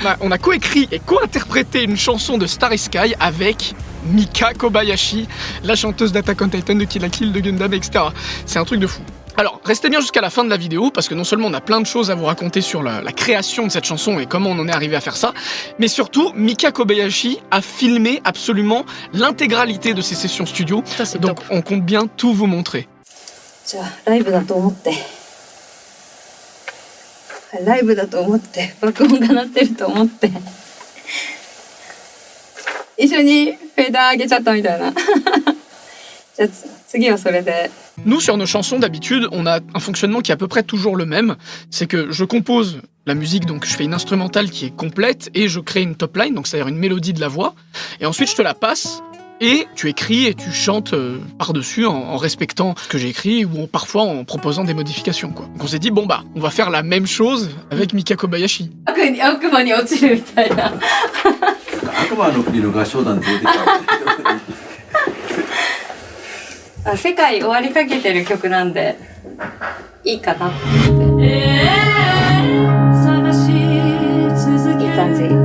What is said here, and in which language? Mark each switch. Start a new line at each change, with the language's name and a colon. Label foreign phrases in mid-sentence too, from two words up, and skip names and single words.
French: On a coécrit et co-interprété une chanson de Starry Sky avec Mika Kobayashi, la chanteuse d'Attack on Titan, de Kill la Kill, de Gundam, etc. C'est un truc de fou. Alors, restez bien jusqu'à la fin de la vidéo, parce que non seulement on a plein de choses à vous raconter sur la création de cette chanson et comment on en est arrivé à faire ça, mais surtout, Mika Kobayashi a filmé absolument l'intégralité de ses sessions studio, Ça, c'est donc top. on compte bien tout vous montrer.
Japanese: じゃあライブだと思ってライブだと思って爆音が鳴ってると思って一緒にフェーダー上げちゃったみたいなじゃあ次はそれで
French: Nous, sur nos chansons, d'habitude, on a un fonctionnement qui est à peu près toujours le même. C'est que je compose la musique, donc je fais une instrumentale qui est complète, et je crée une
English: top line,
French: donc c'est-à-dire une mélodie de la voix, et ensuite je te la passe, et tu écris et tu chantes par-dessus en respectant ce que j'ai écrit, ou parfois en proposant des modifications, quoi. Donc on s'est dit, bon bah, on va faire la même chose avec Mika Kobayashi.
Japanese: 悪魔に落ちるみたいな悪魔の国の合唱団で出てきた。あ、世界終わりかけてる曲なんでいいかなと思って。いい感じ。